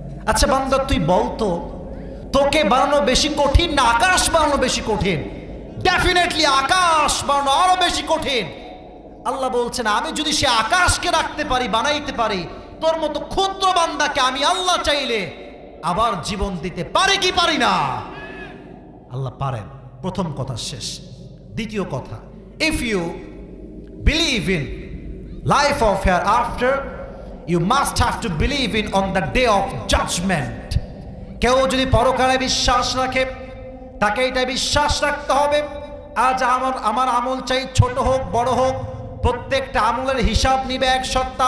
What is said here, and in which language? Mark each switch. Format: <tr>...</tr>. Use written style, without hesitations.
<bn>আচ্ছা বান্দা তুই বলতো, তোকে বানানো বেশি কঠিন না আকাশ বানানো বেশি কঠিন? ডেফিনেটলি আকাশ বানানো আরো বেশি কঠিন। আল্লাহ বলছেন, আমি যদি সে আকাশকে রাখতে পারি, বানাইতে পারি, তোর মতো ক্ষুদ্র বান্দাকে আমি আল্লাহ চাইলে আবার জীবন দিতে পারি কি পারি না? আল্লাহ পারেন। প্রথম কথা শেষ। দ্বিতীয় কথা,</bn> <en>If you believe in life of hereafter, you must have to believe in on the day of judgment.</en> <bn>কেউ যদি পরকালে বিশ্বাস রাখে, তাকে এটা বিশ্বাস রাখতে হবে, আজ আমার আমল চাই ছোট হোক বড় হোক, প্রত্যেকটা আমলের হিসাব নিবে এক সত্তা।</bn>